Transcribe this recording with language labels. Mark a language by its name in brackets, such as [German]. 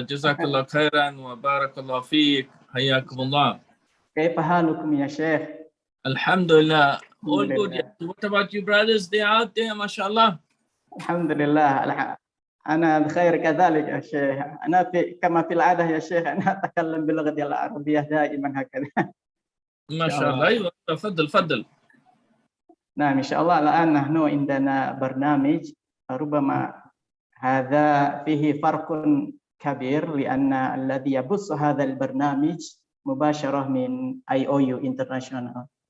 [Arabic] جزاك الله خيرا وبارك الله فيك. حياكم الله. كيف حالكم يا Sheikh? [English] Alhamdulillah. All good. What about you brothers? They are out there [Arabic] ما شاء الله. Alhamdulillah. أنا بخير كذلك يا شيخ. أنا كما في العادة يا شيخ أنا أتكلم باللغة العربية دائما هكذا. ما شاء الله. أيوة تفضل تفضل. نعم إن شاء الله الآن نحن عندنا برنامج ربما هذا فيه فرق كبير لأن الذي يبث هذا البرنامج مباشرة من IOU International.